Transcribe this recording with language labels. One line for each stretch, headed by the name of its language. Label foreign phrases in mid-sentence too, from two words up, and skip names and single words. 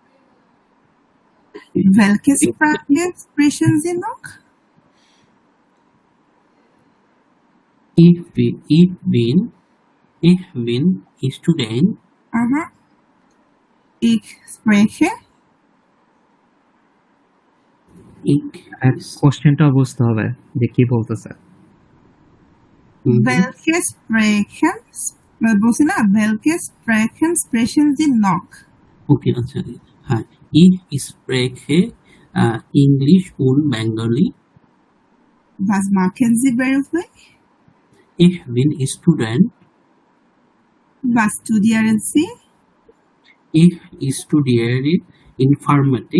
German: Welche Sprache sprechen Sie noch? Ich bin Student. Aha. Ich spreche.
Bangla: কোশ্চেনটাও বুঝতে হবে যে কি বলতেছে।
German: Welche Sprachen?
Bangla: বলছি না,
German: welche Sprachen sprechen Sie noch?
Bangla: Okay, আচ্ছা, হ্যাঁ,
German: ich spreche English und Bengali. Was machen Sie beruflich? Ich bin Student. Was studieren Sie? Ich studiere Informatik.